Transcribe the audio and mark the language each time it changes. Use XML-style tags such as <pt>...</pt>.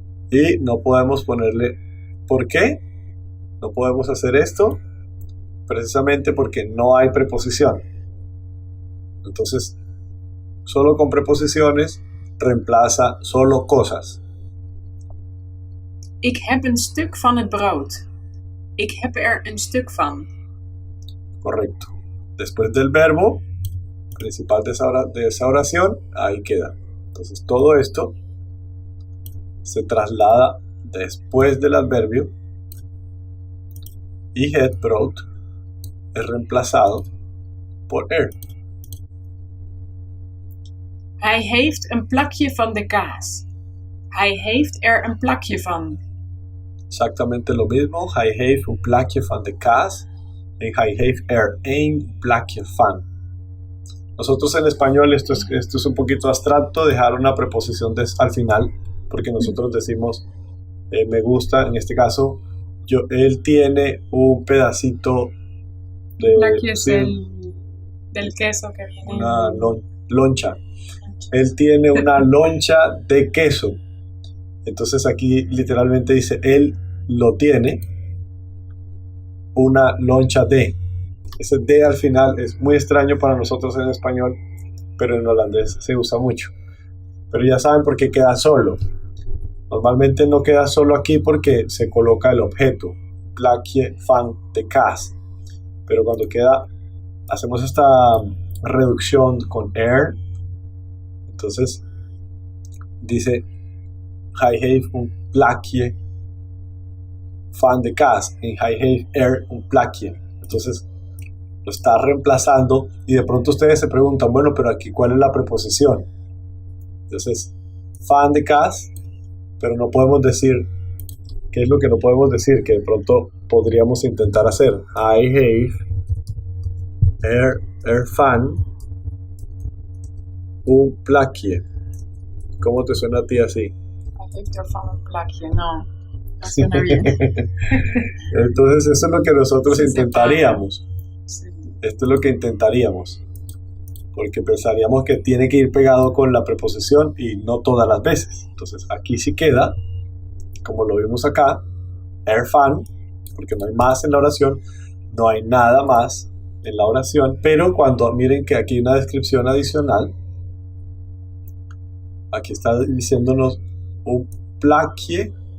<es>Y no podemos ponerle ¿por qué? No podemos hacer esto precisamente porque no hay preposición. Entonces, solo con preposiciones reemplaza solo cosas.</es> <nl>Ik heb een stuk van het brood. Ik heb er een stuk van.</nl> <es>Correcto. Después del verbo principal de esa oración, ahí queda. Entonces, todo esto se traslada después del adverbio y het brood es reemplazado por er.</es> <nl>Hij heeft een plakje van de kaas. Hij heeft er een plakje van.</nl> <es>Exactamente lo mismo.</es> <nl>Hij heeft een plakje van de kaas en hij heeft er een plakje van.</nl> <es>Nosotros en español esto es un poquito abstracto, dejar una preposición al final, porque nosotros decimos me gusta, en este caso, él tiene un pedacito de... Plakje es del queso que viene. Una loncha. Él tiene una loncha de queso. Entonces aquí literalmente dice, él lo tiene, una loncha de. Ese de al final es muy extraño para nosotros en español, pero en holandés se usa mucho. Pero ya saben por qué queda solo. Normalmente no queda solo aquí porque se coloca el objeto,</es> <nl>plakje van de kaas.</nl> <es>Pero cuando hacemos esta reducción con er, entonces dice,</es> <nl>hij heeft een plakje van de kaas en hij heeft er een plakje.</nl> <es>Entonces lo está reemplazando y de pronto ustedes se preguntan, bueno, pero aquí ¿cuál es la preposición? Entonces,</es> <nl>van de kaas,</nl> <es>pero no podemos decir, ¿qué es lo que no podemos decir? Que de pronto podríamos intentar hacer.</es> <nl>Hij heeft ervan un plakje.</nl> <es>¿Cómo te suena a ti así?</es> <nl>Hij heeft ervan een plakje,</nl> <es>no suena bien. Entonces eso es lo que nosotros intentaríamos. Sí. Esto es lo que intentaríamos. Porque pensaríamos que tiene que ir pegado con la preposición y no todas las veces. Entonces aquí sí queda, como lo vimos acá, ervan, porque no hay más en la oración, no hay nada más en la oración, pero cuando miren que aquí hay una descripción adicional, aquí está diciéndonos un plakje.</es>